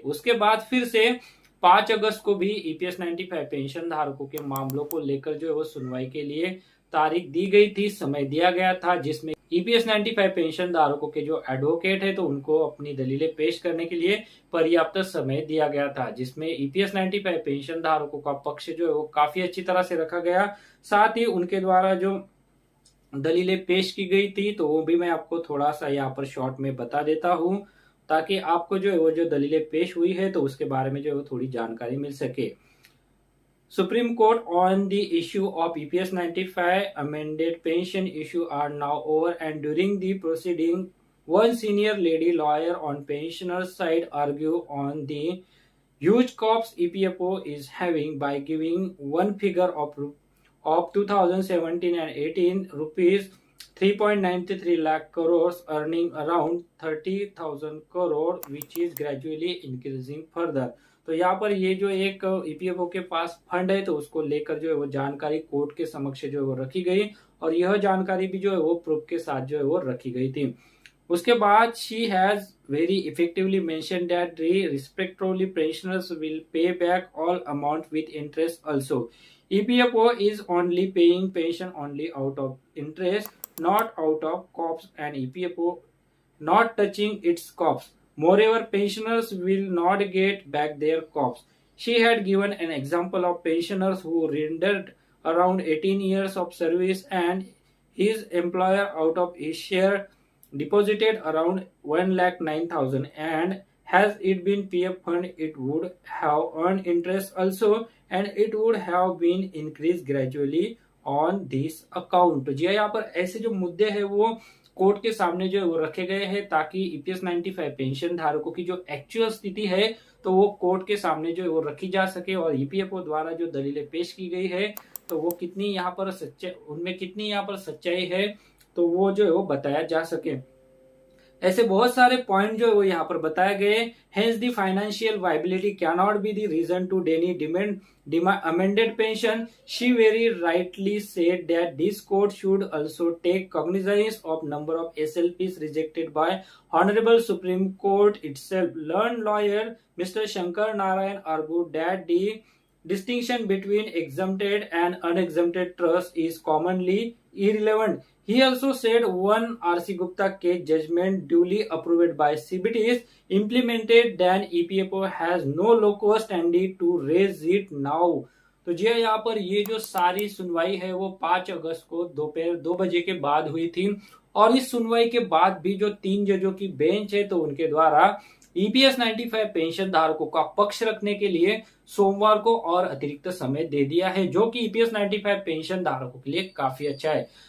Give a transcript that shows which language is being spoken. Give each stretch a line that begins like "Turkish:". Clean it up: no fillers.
Hindi: उसके बाद फिर से 5 अगस्त को भी ईपीएस 95 पेंशन धारकों के मामलों को लेकर जो है वो सुनवाई के लिए तारीख दी गई थी, समय दिया गया था, जिसमें ईपीएस 95 पेंशन धारकों के जो एडवोकेट है, तो उनको अपनी दलीलें पेश करने के लिए पर्याप्त समय दिया गया था, जिसमें ईपीएस 95 पेंशन धारकों का पक्ष जो है वो काफी अच्छी तरह से रखा गया। साथ ही उनके द्वारा जो दलीलें पेश की गई थी, तो वो भी मैं आपको थोड़ा सा यहाँ पर शॉर्ट में बता देता हूँ, ताकि आपको जो है वो जो दलीलें पेश हुई है, तो उसके बारे में जो है वो थोड़ी जानकारी मिल सके।
English: Supreme Court on the issue of EPS 95 amended pension issue are now over, and during the proceeding, one senior lady lawyer on pensioners' side argued on the huge costs EPFO is having by giving one figure of 2017 and 18 rupees 3.93 lakh crores, earning around 30,000 crore, which is gradually increasing further।
Hindi: तो यहाँ पर ये जो एक EPFO के पास fund है, तो उसको लेकर जो है वो जानकारी कोर्ट के समक्ष जो है वो रखी गई, और यह जानकारी भी जो है वो प्रूफ के साथ जो है वो रखी गई थी।
English: उसके बाद she has very effectively mention that the respectively pensioners will pay back all amount with interest also. EPFO is only paying pension only out of interest, not out of corpse, and EPFO not touching its corpse. Moreover, pensioners will not get back their corpse. She had given an example of pensioners who rendered around 18 years of service, and his employer out of his share deposited around 1,09,000, and has it been PF fund, it would have earned interest also, and it would have been increased gradually on this account.
Hindi: जी यहाँ पर ऐसे जो मुद्दे हैं वो court के सामने जो है वो रखे गए हैं, ताकि ईपीएस 95 पेंशन धारकों की जो एक्चुअल स्थिति है, तो वो कोर्ट के सामने जो है वो रखी जा सके, और ईपीएफओ द्वारा जो दलीलें पेश की गई है, तो वो कितनी यहाँ पर उनमें कितनी यहाँ पर सच्चाई है, तो वो जो है वो बताया जा सके। ऐसे बहुत सारे पॉइंट जो है वो यहाँ पर बताए गए।
English: Hence the financial viability can not be the reason to deny demand amended pension. She very rightly said that this court should also take cognizance of number of SLPs rejected by Honorable Supreme Court itself. Learned lawyer Mr. Shankar Narayan argued that the distinction between exempted and unexempted trust is commonly irrelevant He also said one R.C. Gupta case judgment duly approved by CBT is implemented, then EPFO has no locus standi to raise it now.
Hindi: तो जी हाँ, यहाँ पर ये जो सारी सुनवाई है वो 5 अगस्त को दोपहर 2 बजे के बाद हुई थी और इस सुनवाई के बाद भी जो 3 जजों की बेंच है तो उनके द्वारा ईपीएस 95 पेंशन धारकों का पक्ष रखने के लिए सोमवार को और अतिरिक्त समय दे दिया है, जो कि ईपीएस 95 पेंशन धारकों के लिए काफी अच्छा है।